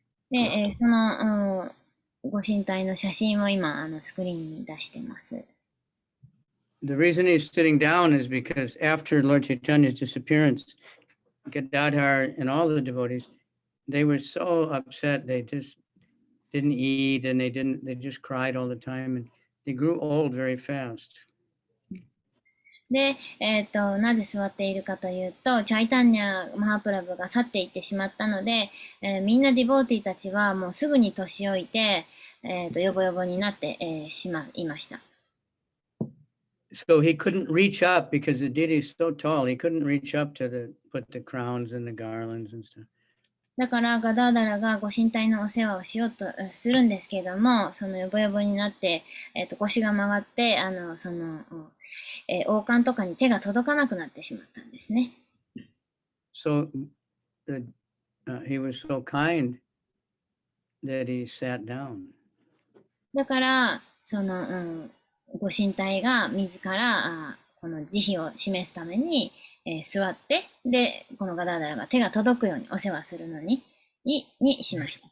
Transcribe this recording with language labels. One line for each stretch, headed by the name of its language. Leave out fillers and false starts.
Japanese: で、その、ご神体の写真を今、スクリーンに出してます。
English: The reason he's sitting down is because after Lord Chaitanya's disappearance, Gadadhar and all the devotees, they were so upset. They just didn't eat and they just cried all the time and they grew old very fast.
Japanese: で、なぜ座っているかというと、チャイタンニャ・マハプラブが去っていってしまったので、みんなディボーティたちはもうすぐに年老いて、ヨボヨボになって、しまいました。
English: So he couldn't reach up because the deity is so tall. He couldn't reach up to put the crowns and the garlands and stuff.
Japanese: だからガダーダラがご神体のお世話をしようとするんですけれども、そのヨボヨボになって、腰が曲がって、その、王冠とかに手が届かなくなってしまったんですね。
English: So he was so kind that he sat down.
Japanese: だから、その、ご神体が自らこの慈悲を示すために、座って、で、このガダーダラが手が届くようにお世話するのにしました。